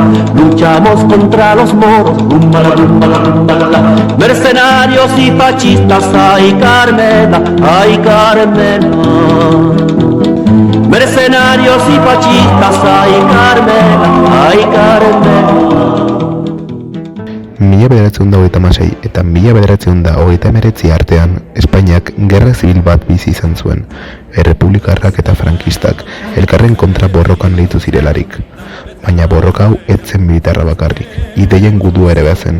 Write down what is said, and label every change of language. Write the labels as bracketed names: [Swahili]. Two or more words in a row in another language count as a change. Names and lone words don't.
[Spanish] Luchamos contra los moros, rumba la rumba la rumba la. Mercenarios y fascistas, ay Carmela, ay Carmela. Mercenarios y fascistas, ay Carmela, ay Carmela. [Basque] 1926 eta 1929 artean Espainiak gerra zibil bat bizi izan zuen, errepublikarrak eta frankistak elkarren kontra borrokan leitu zirelarik. Baina borroka hau ez zen militarra bakarrik, ideien gudua ere bezen.